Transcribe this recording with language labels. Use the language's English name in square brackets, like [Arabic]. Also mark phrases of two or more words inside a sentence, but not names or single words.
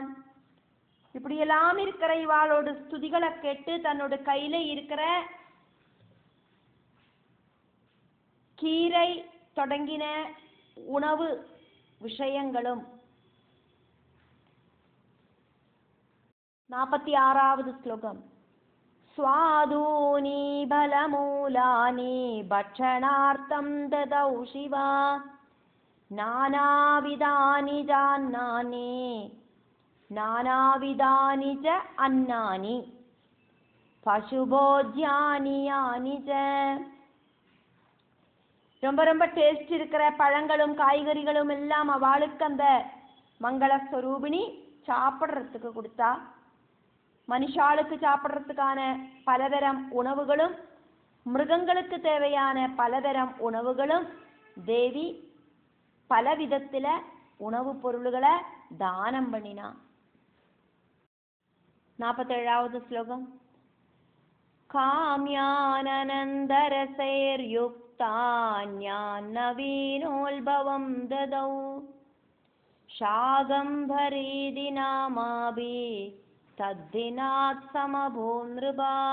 [Tamil] இப்படியெல்லாம் இருக்கிற இவாளோட ஸ்துதிகளை கேட்டு தன்னோட கையில இருக்கிற கீரை தொடங்கின உணவு விஷயங்களும். 46வது ശ്ലോകം. [Sanskrit] स्वादूनि बलमूलानि भक्षणार्थं ददौ शिवा नानाविधानि जान्नानि नानाविधानि च अन्नानि पशुभोज्यानि यानि च. [Tamil] ரொம்ப ரொம்ப டேஸ்ட் இருக்கிற பழங்களும் காய்கறிகளும் எல்லாம் அவளுக்கு அந்த மங்களஸ்வரூபிணி சாப்பிட்றதுக்கு கொடுத்தா. மனுஷாளுக்கு சாப்பிட்றதுக்கான பலதரம் உணவுகளும் மிருகங்களுக்கு தேவையான பலதரம் உணவுகளும் தேவி பலவிதத்துல உணவுப் பொருள்களை தானம் பண்ணினா. 47வது ശ്ലോകം. [Sanskrit] काम्यानन्दरसैर्युक्तान्यान्नवीनोल्भवं ददौ शागम्भरीदि नामाभि तद्दिनात् समभून् नृपा.